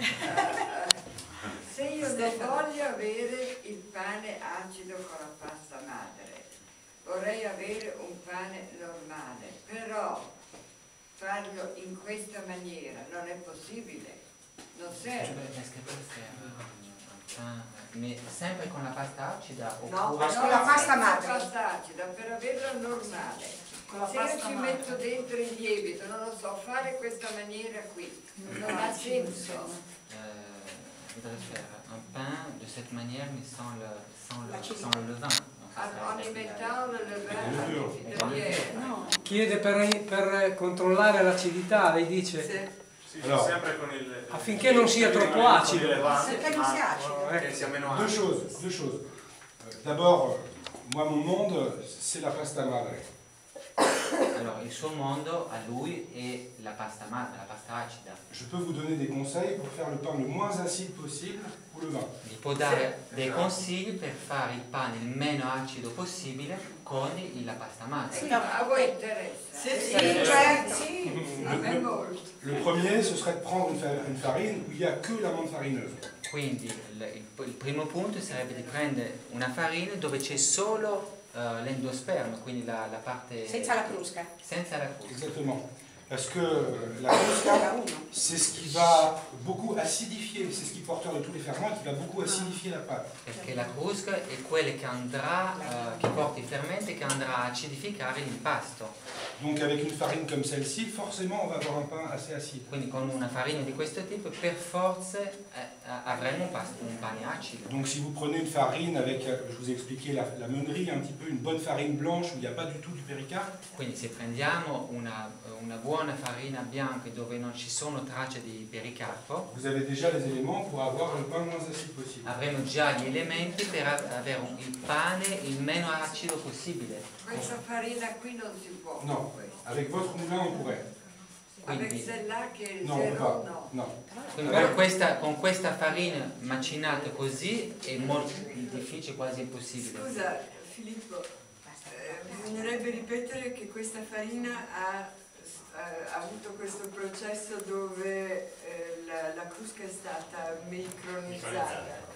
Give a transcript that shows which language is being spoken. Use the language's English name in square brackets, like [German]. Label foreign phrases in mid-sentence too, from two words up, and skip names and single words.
[Italian] Se io non voglio avere il pane acido con la pasta madre, vorrei avere un pane normale, però farlo in questa maniera non è possibile, non serve. Sempre con la pasta acida No, oppure con la pasta madre. Pasta acida per averla normale. Se io ci metto madre. dentro il lievito, non lo so, fare questa maniera qui non ha senso. [French] voudrais faire un pain de cette manière mais sans le levain. En y mettant le levain de miele. [Italian] Chiede per controllare l'acidità, lei dice, [French] Alors, [Italian] affinché non sia troppo acido. Perché non si acida? [French] deux choses. D'abord, moi mon monde, c'est [Italian] la pasta madre. Allora, il suo mondo a lui è la pasta madre, la pasta acida. [French] Je peux vous donner des conseils pour faire le pain le moins acide possible ou le vin. [Italian] Vi può dare dei consigli per fare il pane il meno acido possibile con la pasta madre. A voi interessa? Sì, Sì, a me molto. [French] Le premier, ce serait de prendre une farine où il n'y a que l'amande farineuse. [Italian] Quindi il primo punto sarebbe di prendere una farina dove c'è solo l'endosperma, quindi la parte... Senza la crusca. Senza la crusca. [French] Exactement. Parce que la crusca, c'est ce qui va beaucoup acidifier, c'est ce qui est porteur de tous les ferments et qui va beaucoup acidifier la pâte. [Italian] Perché la crusca è quella che andrà, che porta i fermenti, che andrà a acidificare l'impasto. [French] Donc avec une farine comme celle-ci, forcément on va avoir un pain assez acide. [Italian] Quindi con una farina di questo tipo per forza avremo un pane acido. [French] Donc si vous prenez une farine avec, je vous ai expliqué la meunerie, un petit peu une bonne farine blanche où il n'y a pas du tout du pericarpe. [Italian] Quindi se prendiamo una buona farina bianca dove non ci sono tracce di pericarpo, [French] Vous avez déjà les éléments pour avoir le pain le moins acide possible. [Italian] avremo già gli elementi per avere il pane il meno acido possibile. Questa farina qui non si può. [French] Non, avec votre moulin on pourrait. Avec [Italian] Quindi, celle-là che è il [French] Non, on peut [Italian] zero, [French] pas. [Italian] no. [French] Non. [Italian] quindi con questa farina macinata così è molto difficile, quasi impossibile. Scusa Filippo, bisognerebbe ripetere che questa farina ha avuto questo processo dove la crusca è stata micronizzata.